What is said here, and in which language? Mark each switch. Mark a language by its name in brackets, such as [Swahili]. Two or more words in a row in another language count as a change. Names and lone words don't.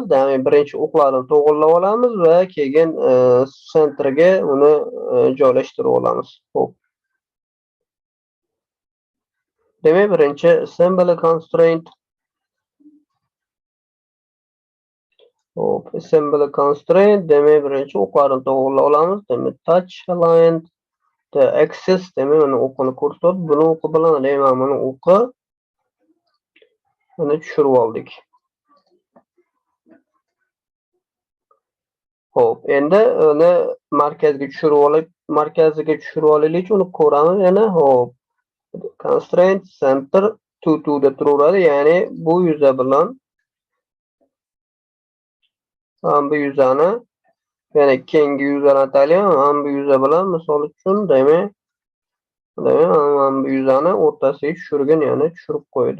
[Uzbek] Demak, birinchi o'qlarni to'g'irlab olamiz va keyin sentrga uni joylashtirib olamiz. Xo'p. Demak, birinchi [English] assembly constraint. [Uzbek] Hop, [English] assembly constraint. [Uzbek] Demak, birinchi o'qlarni to'g'irlab olamiz. Demak, [English] touch aligned the axis. [Uzbek] Demak, mana o'qini ko'rsatib, buni o'qi bilan demak, mana o'qi buni tushirib oldik. Hop, endi uni markaziga tushirib olaylik, uni ko'ramiz yana. Hop. [English] Constraint center [Uzbek] to da turadi, ya'ni bu yuza bilan bu yuzani yana keyingi yuzani ataylik, bu yuza bilan misol uchun demak bu yuzani o'rtasiga tushirgan, ya'ni tushirib qo'ydi.